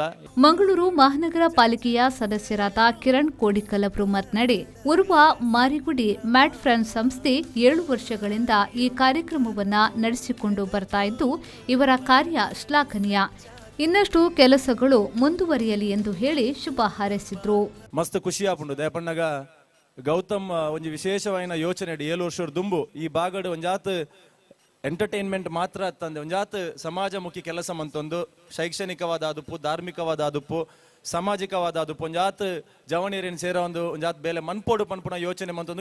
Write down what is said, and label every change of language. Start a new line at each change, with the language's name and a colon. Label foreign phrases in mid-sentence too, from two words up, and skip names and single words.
Kannada: ಮಂಗಳೂರು ಮಹಾನಗರ ಪಾಲಿಕೆಯ ಸದಸ್ಯರಾದ ಕಿರಣ್ ಕೋಡಿಕಲ್ ಅವರು ಮಾತನಾಡಿ, ಉರ್ವ ಮಾರಿಗುಡಿ ಮ್ಯಾಟ್ ಫ್ರೆಂಡ್ಸ್ ಸಂಸ್ಥೆ 7 ವರ್ಷಗಳಿಂದ ಈ ಕಾರ್ಯಕ್ರಮವನ್ನು ನಡೆಸಿಕೊಂಡು ಬರ್ತಾ ಇದ್ದು ಇವರ ಕಾರ್ಯ ಶ್ಲಾಘನೀಯ. ಇನ್ನಷ್ಟು ಕೆಲಸಗಳು ಮುಂದುವರಿಯಲಿ ಎಂದು ಹೇಳಿ ಶುಭ ಹಾರೈಸಿದ್ರು.
Tulu: ಮಸ್ತ್ ಖುಷಿ ಆಪುಂಡು ದಯಪಣ್ಣಗ ಗೌತಮ್ ಒಂಜಿ ವಿಶೇಷವಾಯಿನ ಯೋಚನೆ 7 ವರ್ಷದ ದುಂಬು ಈ ಬಾಗಡ್ ಒಂಜಾತ್ ಎಂಟರ್ಟೈನ್ಮೆಂಟ್ ಮಾತ್ರ ತಂದೆ ಒಂಜಾತ್ ಸಮಾಜಮುಖಿ ಕೆಲಸ ಮಂತೊಂದು ಶೈಕ್ಷಣಿಕವಾದ ಆದುಪ್ಪು ಧಾರ್ಮಿಕವಾದ ಆದುಪ್ಪು ಸಾಮಾಜಿಕವಾದ ಆದುಪ್ಪು ಒಂಜಾತ್ ಜವಣಿಯರೇನು ಸೇರೋ ಒಂಜಾತ್ ಬೇಲೆ ಮನ್ಪೋಡು ಪನ್ಪುಣ ಯೋಚನೆ ಮಂತೊಂದು